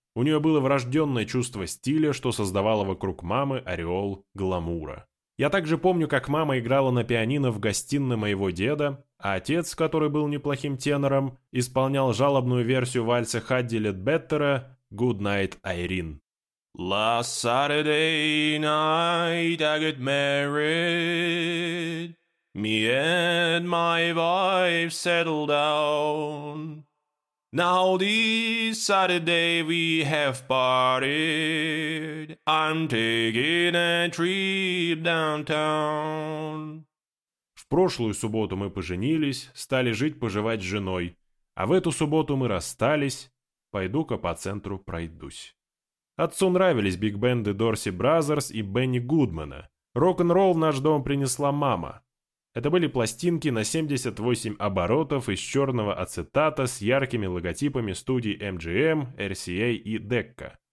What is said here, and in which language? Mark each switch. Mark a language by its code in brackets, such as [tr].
[ru] У нее было врожденное чувство стиля, что создавало вокруг мамы ореол гламура. Я также помню, как мама играла на пианино в гостиной моего деда, а отец, который был неплохим тенором, исполнял жалобную версию вальса Хадди Ледбеттера «Good Night, Irene». [en] Last Saturday night I got married. Me and my wife settled down. Now this Saturday we have partied. I'm taking a trip downtown. [ru] В прошлую субботу мы поженились, стали жить-поживать с женой. А в эту субботу мы расстались. Пойду-ка по центру пройдусь. Отцу нравились биг-бенды Dorsey Brothers и Бенни Гудмана. Рок-н-ролл в наш дом принесла мама. Это были пластинки на 78 оборотов из черного ацетата с яркими логотипами студий MGM, RCA и Decca.